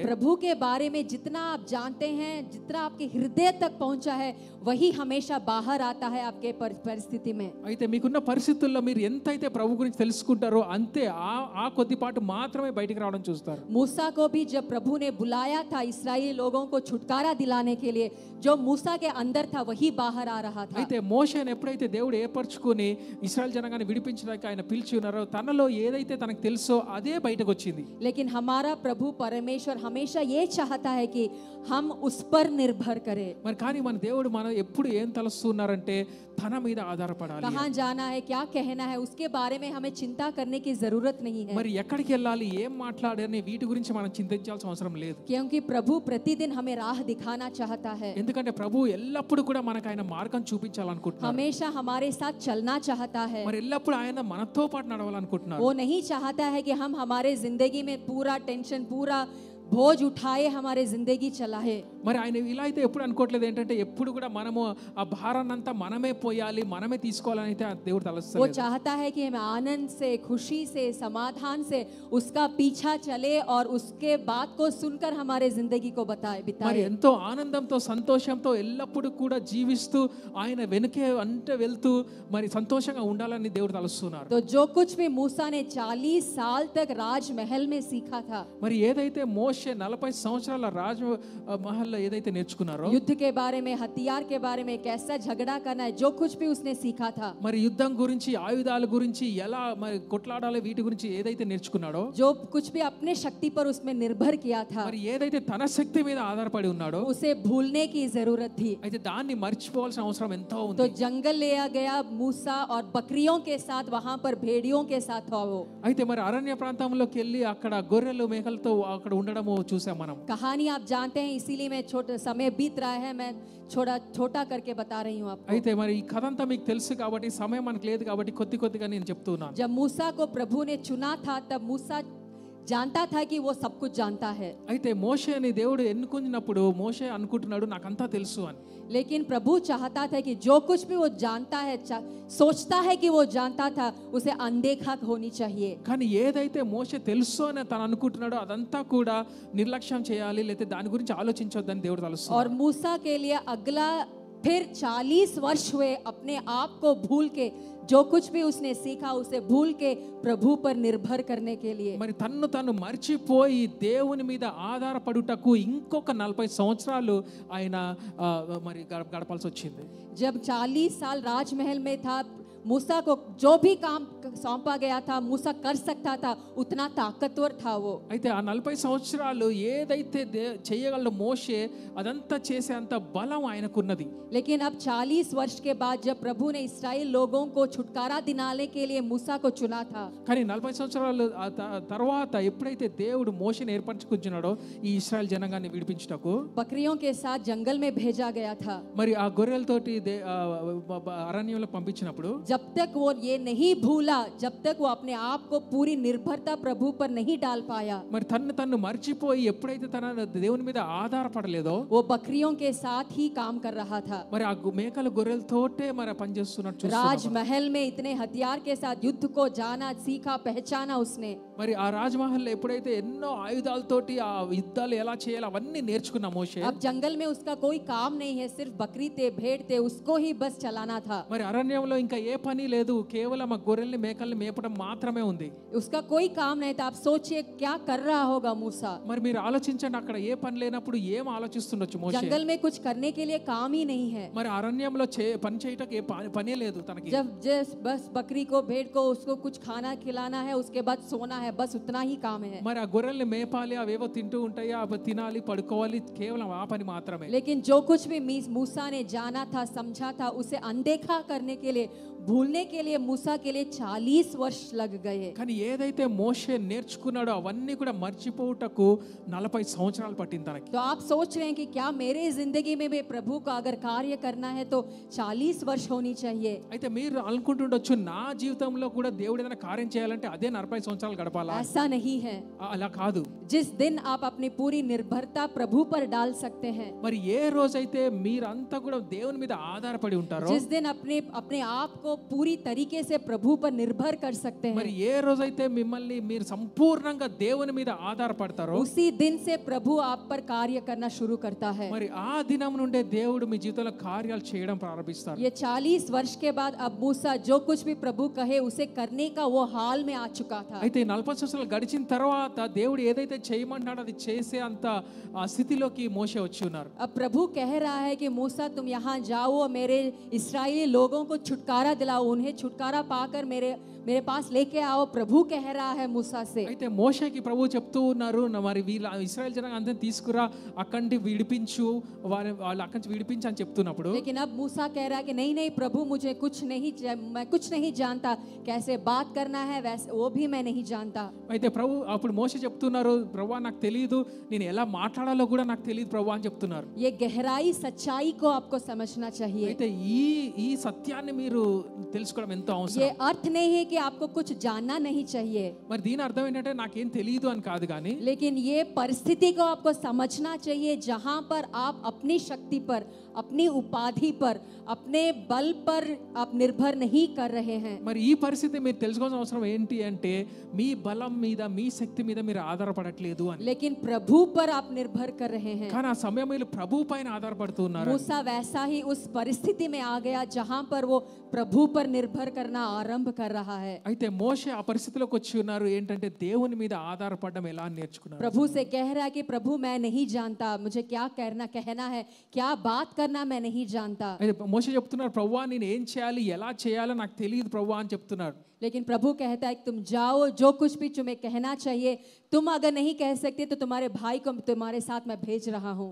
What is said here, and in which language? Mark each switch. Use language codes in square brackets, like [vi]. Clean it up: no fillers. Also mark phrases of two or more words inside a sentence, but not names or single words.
[hi] प्रभु के बारे में जितना आप जानते हैं, जितना आपके हृदय तक पहुंचा है, वही हमेशा बाहर आता है आपके परिस्थिति में। [te] అయితే మీకున్న పరిస్థితుల్లో మీరు ఎంతైతే ప్రభు గురించి తెలుసుకుంటారో అంతే ఆ కొద్దిపాటు మాత్రమే బయటికి రావడం చూస్తారు. [hi] मूसा को भी जब प्रभु ने बुलाया था इस्राएली लोगों को छुटकारा दिलाने के लिए, जो मूसा के अंदर था वही बाहर आ रहा था। [te] అయితే మోషేని ఎప్పుడైతే దేవుడు ఏర్పరచుకొని ఇశ్రాయేల్ జనాంగాన్ని విడిపించడానికి ఆయన పిలిచి ఉన్నారో, తనలో ఏదైతే తనకు తెలుసో అదే బయటకు వచ్చింది. [hi] लेकिन हमारा प्रभु परमेश्वर हमेशा ये चाहता है कि हम उस पर निर्भर करें। [te] మరి కానీ మన దేవుడు మనం ఎప్పుడు ఏం తలుస్తున్నారంటే తన మీద ఆధారపడాలి. [hi] कहाँ जाना है, क्या कहना है, उसके बारे में हमें चिंता करने की जरूरत नहीं है। [te] మరి ఎక్కడికి వెళ్ళాలి, ఏం మాట్లాడాలి, వీటి గురించి మనం చింతించాల్సిన అవసరం లేదు. [hi] क्योंकि प्रभु प्रतिदिन हमें राह दिखाना चाहता है। [te] ఎందుకంటే ప్రభు ఎల్లప్పుడూ కూడా మనకు ఆయన మార్గం చూపించాలనుకుంటున్నారు. [hi] हमेशा हमारे साथ चलना चाहता है। [te] మరి ఎల్లప్పుడూ ఆయన మనతో పాటు నడవాలనుకుంటున్నారు. [hi] वो नहीं चाहता है कि हम हमारे जिंदगी में पूरा टेंशन, पूरा बोझ उठाए हमारे जिंदगी चलाए। [te] మరి ఆయన ఇలా అయితే ఎప్పుడు అనుకోవట్లేదు ఏంటంటే ఎప్పుడు కూడా మనము ఆ భారాన్ని అంతా మనమే పోయాలి, మనమే తీసుకోవాలని అయితే దేవుడు [hi] वो [te] తలస్తలేదు. [hi] चाहता है कि हम आनंद से, खुशी से, समाधान से उसका पीछा चले और उसके बात को सुनकर हमारे जिंदगी को [te] మరి [hi] बिताए। [te] ఎంతో ఆనందంతో సంతోషంతో ఎల్లప్పుడూ కూడా జీవిస్తూ ఆయన వెనుకే అంటే వెళ్తూ మరి సంతోషంగా ఉండాలని దేవుడు తలుస్తున్నారు. [hi] तो जो कुछ भी मूसा ने 40 साल तक राजमहल में सीखा था, [te] మరి ఏదైతే మోషే 40 సంవత్సరాల రాజ మహల్లో ఏదైతే నేర్చుకున్నారో, [hi] युद्ध के बारे में, हथियार के बारे में, कैसा झगड़ा करना है, जो कुछ भी उसने सीखा था, [te] మరి యుద్ధం గురించి, ఆయుధాల గురించి, ఎలా మరి కొట్లాడాలి, వీటి గురించి ఏదైతే నేర్చుకున్నాడో, [hi] जो कुछ भी अपने शक्ति पर उसमें निर्भर किया था, [te] మరి ఏదైతే తన శక్తి మీద ఆధారపడి ఉన్నాడో, [hi] उसे भूलने की जरूरत थी। [te] అయితే దాన్ని మర్చిపోవాల్సిన అవసరం ఎంతో [hi] तो [te] ఉంది. [hi] जंगल ले गया मूसा और बकरियों के साथ, वहां पर भेड़ियों के साथ था वो। [te] అయితే మరి అరణ్య ప్రాంతంలోకి వెళ్ళి అక్కడ గొర్రెలు మేకలతో అక్కడ ఉండడము చూసాం మనం. [hi] कहानी आप जानते हैं, इसीलिए मैं छोटा समय बीत रहा है, मैं छोटा करके बता रही हूँ आपको। [te] అయితే మరి ఈ కథ అంతా మీకు తెలుసు కాబట్టి, సమయం మనకు లేదు కాబట్టి కొద్దిగా నేను చెప్తున్నాను. [hi] जब मूसा को प्रभु ने चुना था, तब मूसा जानता था कि वो सब कुछ जानता है। [te] అయితే మోషేని దేవుడు ఎన్నుకున్నప్పుడు మోషే అనుకుంటున్నాడు నాకంతా తెలుసు అని. [hi] लेकिन प्रभु चाहता था कि जो कुछ भी वो जानता है, सोचता है कि वो जानता था, उसे अनदेखा होनी चाहिए। [te] కానీ ఏదైతే మోషే తెలుసు అని తను అనుకుంటున్నాడో అదంతా కూడా నిర్లక్ష్యం చేయాలి, లేకపోతే దాని గురించి ఆలోచించొద్దని దేవుడు తలుస్తున్నాడు. [hi] और मूसा के लिए अगला फिर 40 वर्ष हुए अपने आप को भूल के, जो कुछ भी उसने सीखा उसे भूल के प्रभु पर निर्भर करने के लिए। [te] మరి తను మర్చిపోయి దేవుని మీద ఆధారపడుటకు ఇంకొక 40 సంవత్సరాలు ఆయన మరి గడపాల్సి వచ్చింది. [hi] जब 40 साल राजमहल में था, मूसा को जो भी काम सौंपा गया था मूसा कर सकता था, उतना ताकतवर था वो। [te] అయితే ఆ 40 సంవత్సరాలు ఏదైతే చేయగలడో మోషే అదంతా చేసే అంత బలం ఆయనకున్నది. [hi] लेकिन अब 40 वर्ष के बाद जब प्रभु ने इस्राएल लोगों को छुटकारा दिलाने के लिए मूसा को चुना था, [te] కానీ 40 సంవత్సరాల తర్వాత ఎప్పుడైతే దేవుడు మోషేని ఏర్పరచుకున్నాడో ఈ ఇశ్రాయేల్ జనాంగాన్ని విడిపించుటకు, [hi] बकरियों के साथ जंगल में भेजा गया था। [te] మరి ఆ గొర్రెలతోటి అరణ్యంలో పంపించినప్పుడు, [hi] जब तक वो ये नहीं भूला, जब तक वो अपने आप को पूरी निर्भरता प्रभु पर नहीं डाल पाया, [te] మరి తను మర్చిపోయి ఎప్పుడైతే తన దేవుని మీద ఆధారపడలేదో, [hi] वो बकरियों के साथ ही काम कर रहा था। [te] మరి ఆ మేకల గొర్రెలతోటే మరి పనిచేస్తున్నట్టు చూస్తున్నాం. [hi] राजमहल में इतने हथियार के साथ युद्ध को जाना सीखा, पहचाना उसने। [te] మరి ఆ రాజమహల్లో ఎప్పుడైతే ఎన్నో ఆయుధాలతోటి ఆ యుద్ధాలు ఎలా చేయాలి అవన్నీ నేర్చుకున్న మోషే, [hi] अब जंगल में उसका कोई काम नहीं है, सिर्फ बकरी थे, भेड़ थे, उसको ही बस चलाना था। [te] మరి అరణ్యంలో ఇంకా ఏ పని లేదు, కేవలం ఆ గొర్రెల్ని మేకల్ని మేపడం మాత్రమే ఉంది. [hi] उसका कोई काम नहीं था। आप सोचिए क्या कर रहा होगा मूसा। [te] మరి మీరు ఆలోచించండి, అక్కడ ఏ పని లేనప్పుడు ఏం ఆలోచిస్తుండొచ్చు మోషే. [hi] जंगल में कुछ करने के लिए काम ही नहीं है। [te] మరి అరణ్యంలో పని చేయటకు ఏ పనే లేదు తనకి. [hi] जब बस बकरी को, भेड़ को, उसको कुछ खाना खिलाना है, उसके बाद सोना है, बस उतना ही काम है। [te] మరి ఆ గొర్రెల్ని మేపాలి, అవేవో తింటూ ఉంటాయి, అవి తినాలి, పడుకోవాలి, కేవలం ఆ పని మాత్రమే. [hi] लेकिन जो कुछ भी मूसा ने जाना था, समझा था, उसे अनदेखा करने के लिए, भूलने के लिए मूसा के लिए 40 वर्ष लग गए। [te] కానీ ఏదైతే మోషే నేర్చుకున్నాడో అవన్నీ కూడా మర్చిపోవుటకు 40 సంవత్సరాలు పట్టింది తనకి. [hi] तो आप सोच रहे हैं कि क्या मेरे जिंदगी में भी प्रभु का अगर कार्य करना है तो 40 वर्ष होनी चाहिए। [te] అయితే మీరు అనుకుంటుండొచ్చు నా జీవితంలో కూడా దేవుడు ఏదైనా కార్యం చేయాలంటే అదే 40 సంవత్సరాలు గడపాలా? [hi] ऐसा नहीं है। [te] అలా కాదు. [hi] जिस दिन आप अपनी पूरी निर्भरता प्रभु पर डाल सकते हैं, [te] మరి ఏ రోజైతే మీరంతా కూడా దేవుని మీద ఆధారపడి ఉంటారో, [hi] जिस दिन अपने आप को पूरी तरीके से प्रभु पर निर्भर कर सकते [te] మరి [hi] हैं, [te] ఏ రోజైతే మిమ్మల్ని మీరు సంపూర్ణంగా దేవుని మీద ఆధారపడతారో [hi] उसी दिन से प्रभु आप पर कार्य करना शुरू करता है। [te] మరి ఆ దినం నుండే దేవుడు మీ జీవితంలో కార్యాలు చేయడం ప్రారంభిస్తారు. [hi] ये 40 वर्ष के बाद अब मूसा जो कुछ भी प्रभु कहे उसे करने का वो हाल में आ चुका था। [te] అయితే 40 సంవత్సరాలు గడిచిన తర్వాత దేవుడు ఏదైతే చేయమంటాడో అది చేసే అంత ఆ స్థితిలోకి మోషే వచ్చి ఉన్నారు. [hi] अब प्रभु कह रहा है कि मूसा तुम यहाँ जाओ, मेरे इस्राएली लोगों को छुटकारा दिलाओ, उन्हें छुटकारा पाकर मेरे पास लेके आओ। प्रभु कह रहा है मूसा से। [te] అయితే మోషేకి ప్రభు చెప్తూ ఉన్నారు, మరి వీళ్ళ ఇశ్రాయేల్ జనాంగం అందరిని తీసుకురా, అక్కడి నుండి విడిపించు, వాళ్ళు అక్కడి నుంచి విడిపించు అని చెప్తున్నప్పుడు, [hi] लेकिन अब मूसा कह रहा है कि नहीं नहीं प्रभु, मैं कुछ नहीं जानता, कैसे बात करना है वैसे वो भी मैं नहीं जानता। [te] అయితే ప్రభు అప్పుడు మోషే చెప్తున్నారు, ప్రభు నాకు తెలియదు, నేను ఎలా మాట్లాడాలో కూడా నాకు తెలియదు ప్రభు అని చెప్తున్నారు. [hi] ये गहराई सच्चाई को आपको समझना चाहिए। [te] అయితే ఈ సత్యాన్ని మీరు తెలుసుకోవడం ఎంతో [hi] ये [te] అవసరం. [hi] अर्थ नहीं है कि आपको कुछ जानना नहीं चाहिए, [te] మరి దీని అర్థం ఏంటంటే నాకేం తెలియదు అని కాదు, కానీ [hi] लेकिन ये परिस्थिति को आपको समझना चाहिए जहां पर आप अपनी शक्ति पर, अपनी उपाधि पर, अपने बल पर आप निर्भर नहीं कर रहे हैं। [te] మరి ఈ పరిస్థితి మీరు తెలుసుకోవాల్సిన అవసరం ఏంటి అంటే మీ బలం మీద మీ శక్తి మీద మీరు ఆధారపడట్లేదు అని, [hi] लेकिन प्रभु पर आप निर्भर कर रहे हैं। [te] కానీ ఆ సమయం మీరు ప్రభు పైన ఆధారపడుతూ ఉన్నారు. [hi] मूसा वैसा ही उस परिस्थिति में आ गया जहां पर वो प्रभु पर निर्भर करना आरंभ कर रहा है। [te] అయితే మోషే ఆ పరిస్థితిలోకి వచ్చి ఉన్నారు, ఏంటంటే దేవుని మీద ఆధారపడడం ఎలా నేర్చుకున్నారు. [hi] प्रभु से कह रहा है कि प्रभु मैं नहीं जानता, मुझे क्या कहना है, क्या बात करना मैं नहीं जानता। [te] అయితే మోషే చెప్తున్నారు, ప్రభువా నేను ఏం చేయాలి, ఎలా చేయాలో నాకు తెలియదు ప్రభువా అని చెప్తున్నారు. [hi] लेकिन प्रभु कहता है कि तुम जाओ, जो कुछ भी तुम्हें कहना चाहिए, तुम अगर नहीं कह सकते तो तुम्हारे भाई को तुम्हारे साथ मैं भेज रहा हूँ।